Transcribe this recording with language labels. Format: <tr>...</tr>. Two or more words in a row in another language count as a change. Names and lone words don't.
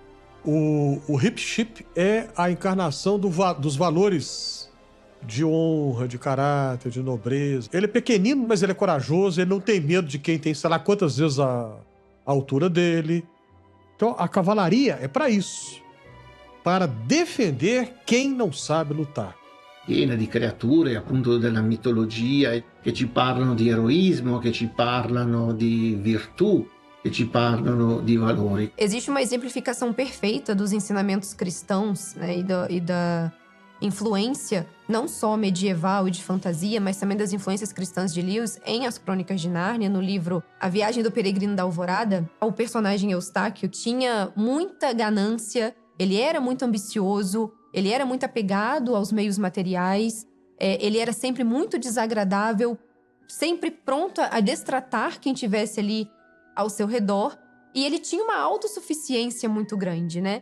<pt>O Hip-Chip é a encarnação dos valores de honra, de caráter, de nobreza. Ele é pequenino, mas ele é corajoso, ele não tem medo de quem tem, sei lá, quantas vezes a altura dele. Então, a cavalaria é para isso, para defender quem não sabe lutar.</pt> <it>Piena di creature appunto della mitologia che ci parlano di eroismo, che ci parlano di virtù, che ci parlano di valori.</it> <pt>Existe uma exemplificação perfeita dos ensinamentos cristãos, né, e da influência não só medieval e de fantasia, mas também das influências cristãs de Lewis em As Crônicas de Nárnia, no livro A Viagem do Peregrino da Alvorada. O personagem Eustáquio tinha muita ganância, ele era muito ambicioso, ele era muito apegado aos meios materiais, ele era sempre muito desagradável, sempre pronto a destratar quem tivesse ali ao seu redor, e ele tinha uma autossuficiência muito grande, né?</pt>